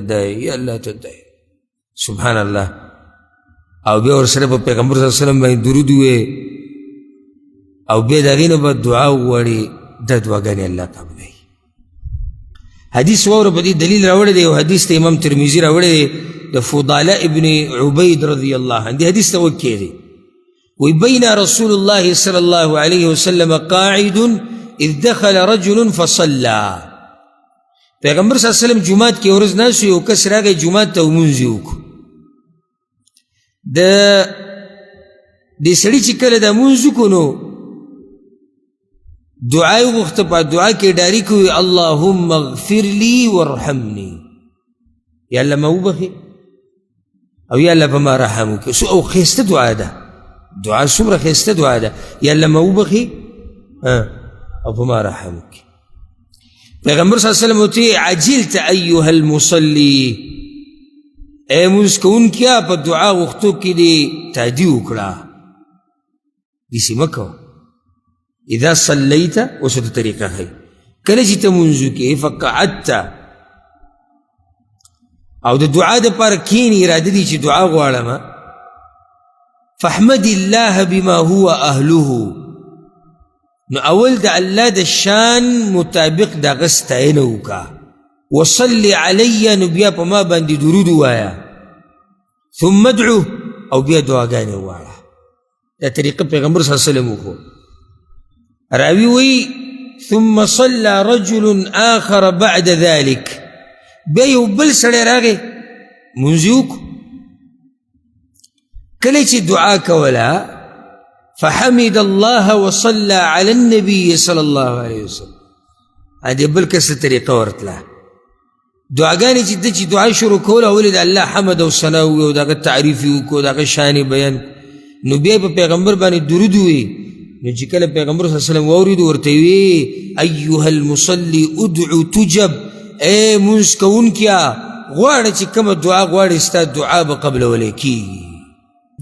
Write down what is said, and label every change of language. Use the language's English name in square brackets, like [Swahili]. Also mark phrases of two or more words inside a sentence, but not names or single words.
[Pashto] دای [Arabic] یا الله [Pashto] ته دای [Arabic] سبحان الله [Pashto] او بیا ورسره په پیغمبر [Arabic] صلی الله علیه وسلم [Pashto] باندې درود ووایې او بیا د هغې نه به دعا وغواړي دا دعاګانې الله قبلوي حدیث واوره په دې دلیل راوړی دی او حدیث ته امام ترمذي راوړی دی د فضاله ابن عبید [Arabic] رضی الله عنه [Pashto] دې حدیث ته وکې دی وی [Arabic] بین رسول الله صلی الله علیه وسلم قاعد اذ دخل رجل فصلى [Pashto] پیغمبر [Arabic] صلی الله علیه وسلم [Pashto] جماعت کې ورځ ناست یو کس راغی جماعت ته لمونځ یې وکړو د دې سړي چې کله دا لمونځ وکړو نو دعا یې وغوښته په دعا کې ډایرکټ ووایي [Arabic] اللهم اغفر لي وارحمني یا الله [Pashto] ما وبخي او یا الله په ما رحم وکړي او ښایسته دعا ده دعا څومره ښایسته دعا ده [Arabic] یا الله [Pashto] ما وبخي او په ما رحم وکړي پیغمبر [Arabic] صلی الله علیه وسلم [Pashto] ورته [Arabic] عجلت ایها المصلي [Pashto] ای لمونځ کوونکیه په دعا غوښتو کې دې تعدي وکړه داسې مه کوه [Arabic] اذا صلیت [Pashto] اوس ورته طریقه ښایي کله چې ته لمونځ وکړې فقعدت او د دعا دپاره کښېنې اراده دي چې دعا غواړم [Arabic] فاحمد الله بما هو اهله [Pashto] نو اول د الله د شان مطابق د هغه ستاینه وکړه [Arabic] وصل علی [Pashto] نو بیا په ما باندې درود ووایه [Arabic] ثم ادعو [Pashto] او بیا دعاګانې ووایه دا طریقه پیغمبر [Arabic] صلی الله علیه وسلم [Pashto] وکړو راوی وی [Arabic] ثم صلى رجل آخر بعد ذلك [Pashto] بیا یو بل سړی راغی لمونځ یې وکړو کله چې دعا کوله [Arabic] فحمد الله وصلى على النبي صلى الله عليه وسلم هذه [Pashto] بل کس طریقه ورتله دعاګانې چې ده چې دعا شروع کوله ولې د الله حمد او ثنا ووایي او د هغه تعریف یې وکړو د هغه شان یې بیان نو بیا په پیغمبر باندې درود ووایي نو چې کله پیغمبر [Arabic] صلی الله علیه وسلم [Pashto] واورید ورته وی [Arabic] ایها المصلی ادعو تجب، [Pashto] اے منځ کوونکیا غواړه چې کومه دعا غواړې ستا دعا به قبلولی کېږي.